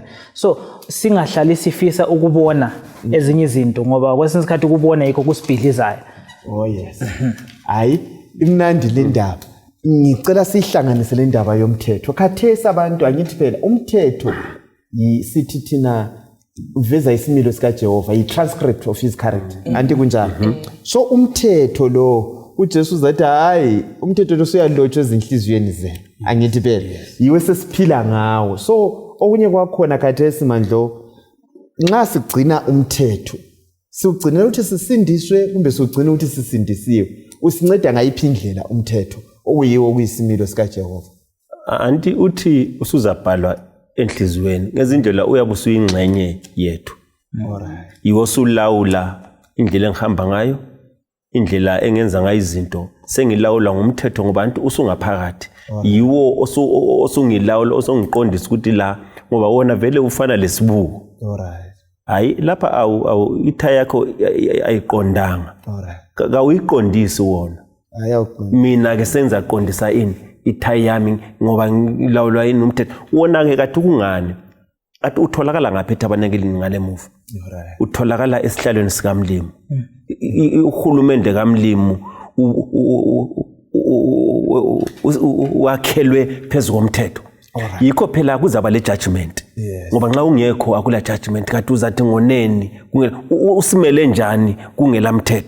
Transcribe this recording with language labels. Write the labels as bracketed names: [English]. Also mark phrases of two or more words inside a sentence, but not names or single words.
[North Ndebele] So singahlali sifisa ukubona ezinye izinto ngoba kwesinye isikhathi ukubona yikho kusibhidlizayo. [English] Oh yes. [North Ndebele] Hayi imnandi le ndaba. Ngicela sihlanganise le ndaba yomthetho. Khathesi abantu angithi phela umthetho sithi thina uveza isimilo sika Jehova, [English] i transcript of his character. [North Ndebele] Anti kunjalo. So umthetho lo uJesu uzathi hayi umthetho lo usuyalotshwa ezinhliziyweni zenu. Angithi phela yiwe sesiphila ngawo. So okunye kwakhona khathesi mandlo nxa sigcina umthetho siugcina ukuthi sisindiswe kumbe siugcina ukuthi sisindisiwe. Usinceda ngayiphi indlela umthetho okuyiwo kuyisimilo sika Jehova. Anti uthi usuzabhalwa enhlizweni ngezindlela uyabe usuyingxenye yethu. Alright. Yiwo sulawula indlela engihamba ngayo, indlela engenza ngayo izinto. Sengilawula ngomthetho ngobantu usungaphakathi. Yiwo osungilawula osungiqondisa ukuthi la ngoba wona vele ufana lesibuko. Alright. Hayi lapha awu ithaya yakho ayiqondanga. Alright. Kawuyiqondisi wona. Mina ke senza qondisa ini ithaya yami ngoba ngilawulwa yini umthetho. Wona ke kathi kungani? Athi utholakala ngaphi etabanekeli ngale move. Alright. Utholakala esihlalweni sikamlimo. Uhulumende kamlimo wakhelwe phezulu komthetho. Yikho phela kuzaba le judgment. Ngoba nxa ungekho akula judgment kathi uzathi ngoneni usimele njani kungela mthetho.